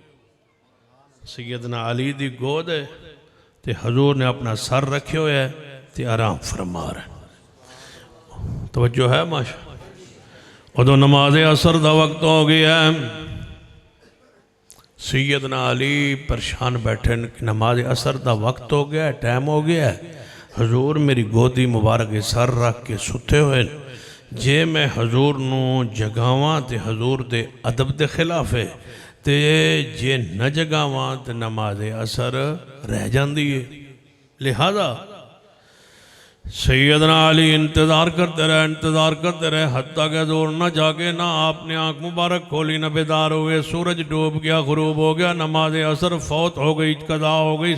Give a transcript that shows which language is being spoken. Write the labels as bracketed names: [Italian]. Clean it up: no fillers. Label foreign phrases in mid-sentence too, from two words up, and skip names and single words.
[Punjabi] سیدنا علی دی گود ہے تے حضور نے اپنا سر رکھے ہوئے ہے تے آرام فرما رہے۔ توجہ ہے ماشاء ادو نماز عصر دا وقت ہو گیا ہے، سیدنا علی پریشان بیٹھے، نماز عصر دا وقت ہو گیا ہے، ٹائم ہو گیا ہے، حضور میری گودی مبارک سر رکھ کے ستے ہوئے، جے میں حضور نو جگاواں تے حضور دے ادب دے خلاف ہے، تے جے نہ جگاواں تے نماز عصر رہ جاندی ہے۔ [Urdu] لہذا سیدنا علی انتظار کرتے رہے حتیٰ کہ حضور نہ جاگے، نہ آپ نے آنکھ مبارک کھولی، نہ بیدار ہوئے، سورج ڈوب گیا، غروب ہو گیا، نماز عصر فوت ہو گئی، قضا ہو گئی۔